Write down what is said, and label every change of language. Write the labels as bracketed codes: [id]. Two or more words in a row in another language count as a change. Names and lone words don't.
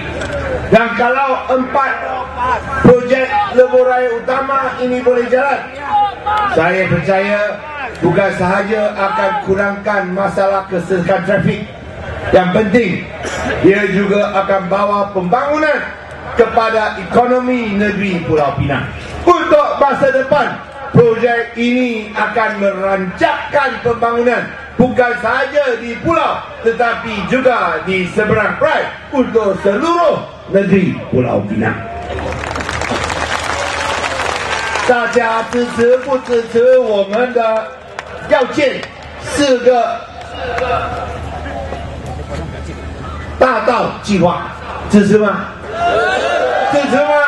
[ms] Dan kalau 4 projek lebuh raya utama ini boleh jalan, saya percaya bukan sahaja akan kurangkan masalah kesesakan trafik, yang penting dia juga akan bawa pembangunan kepada ekonomi negeri Pulau Pinang. Untuk masa depan, projek ini akan merancangkan pembangunan bukan sahaja di pulau tetapi juga di seberang perai untuk seluruh negeri Pulau Pinang. [zh] 大家支持不支持我们的要建4个大道计划？支持吗？支持吗？